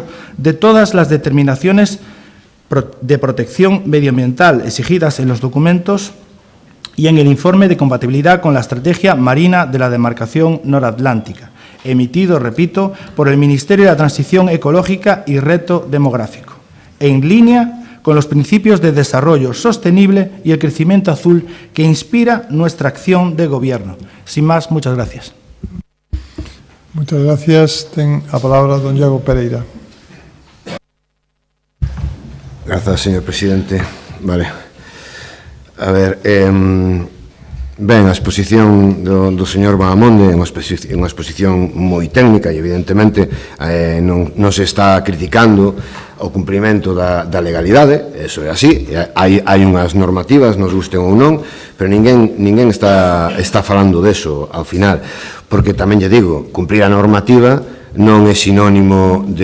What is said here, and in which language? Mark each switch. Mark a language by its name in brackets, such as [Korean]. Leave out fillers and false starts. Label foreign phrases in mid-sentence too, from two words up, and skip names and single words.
[Spanish] de todas las determinaciones de protección medioambiental exigidas en los documentos y en el informe de compatibilidad con la Estrategia Marina de la Demarcación Noratlántica, emitido, repito, por el Ministerio de la Transición Ecológica y Reto Demográfico, en línea con los principios de desarrollo sostenible y el crecimiento azul que inspira nuestra acción de gobierno. Sin más, muchas gracias. Muchas gracias. [Galician] Ten a palabra don Iago Pereira. Grazas, señor presidente. Vale. A ver, ben, a exposición do señor Bahamonde é unha exposición moi técnica e evidentemente non se está criticando o cumprimento da legalidade, eso é así, hai unhas normativas, nos gusten ou non, pero ninguén está falando deso ao final, porque tamén lle digo, cumprir a normativa non é sinónimo